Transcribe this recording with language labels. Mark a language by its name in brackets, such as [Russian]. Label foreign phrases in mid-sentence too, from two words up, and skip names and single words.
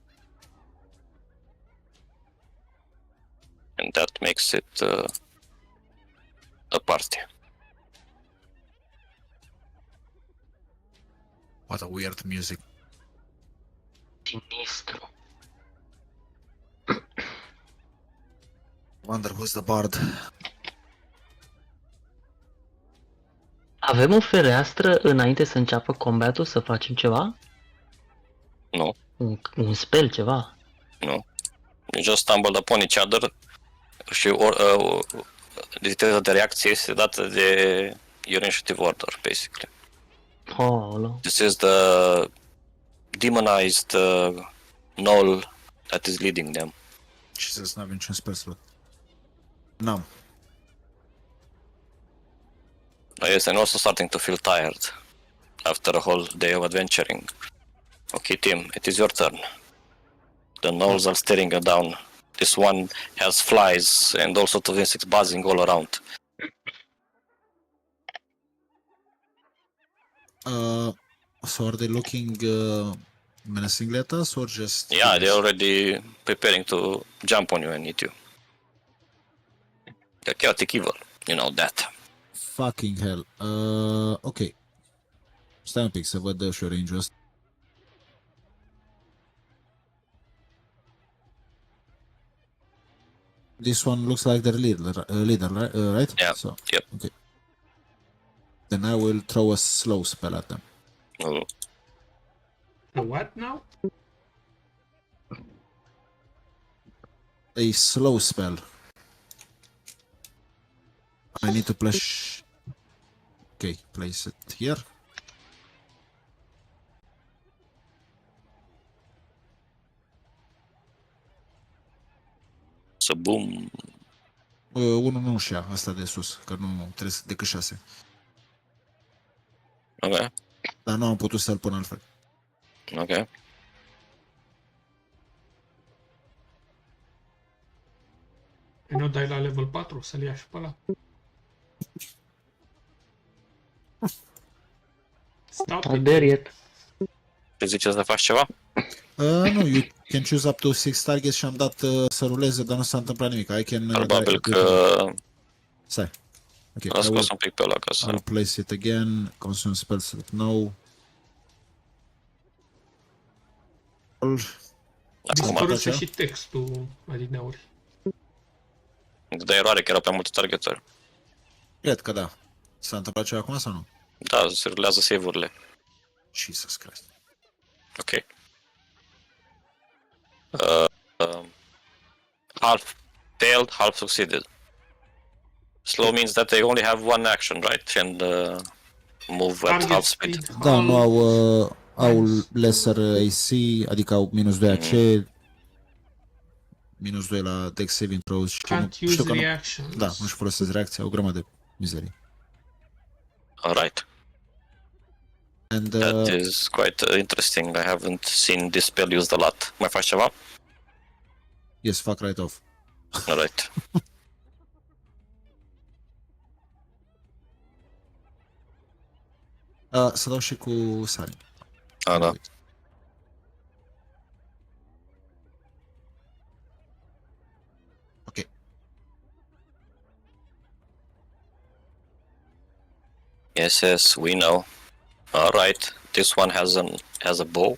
[English] And that makes it a party. What a weird music. [Romanian] Sinistru. [English] Wonder who's the bard. [Romanian] Avem o fereastră înainte să înceapă combatul să facem ceva? [English] No, [Romanian] Un spell, ceva? [English] no. You just stumbled upon each other [Romanian] și viteza de reacție este dată de [English] your initiative order, basically. Oh, This is the demonized gnoll that is leading them. Jesus, [Romanian] n-avem niciun [English] spell slot. [Romanian] N-am. [English] Yes, I'm also starting to feel tired after a whole day of adventuring. Okay, Tim, it is your turn. The gnolls are staring you down. This one has flies and all sorts of insects buzzing all around. So are they looking menacingly at us or just... Yeah, they're already preparing to jump on you and eat you. The chaotic evil, you know that. Fucking hell. Ok. [Romanian] Stai un pic să văd și range-ul ăsta. [English] This one looks like their leader, right? Yeah, So, yep. okay. Then I will throw a slow spell at them. Oh, A what now? A slow spell. I need to place... Okay, place it here. so boom. [Romanian] Unul nu și ia, asta de sus, că nu trebuie decât 6. [English] Okay, [Romanian] Dar nu am putut să-l pun altfel. [English] okay. [Romanian] Păi nu dai la level 4 să-l ia și pe ăla. [English] Stop I it. dare it. [Romanian] Ce ziceți să faci ceva? Nu, [English] you can choose up to 6 targets [Romanian] și am dat să ruleze, dar nu s-a întâmplat nimic. [English] I can... [Romanian] Probabil că Stai. Ok, l-a [English] I [Romanian] scos [English] will, [Romanian] un pic pe ăla ca să... [English] I'll place it again. Consume spell slot, no. [Romanian] Dispăruse și textul adineauri. De eroare că erau prea multe targetări. Cred că da. S-a întâmplat ceva acum sau nu? Da, se rulează save-urile. [English] Jesus Christ. Ok. Half failed, half succeeded. Slow means that they only have one action, right? And move at half speed. [Romanian] Da, nu au [English] lesser AC, [Romanian] adică au minus 2 AC, minus 2 la [English] Dex saving throws [Romanian] și nu [English] Can't [Romanian] știu [English] use [Romanian] că nu, [English] reactions. [Romanian] da, nu-și folosesc reacția, o grămadă de mizerii. [English] Alright. And That is quite interesting. I haven't seen this spell used a lot. [Romanian] Mai faci ceva? [English] yes, fuck right off. Alright. [Romanian] Să dau și cu Sarin. Da. Ok. [English] Yes, we know. Alright. This one has a bow.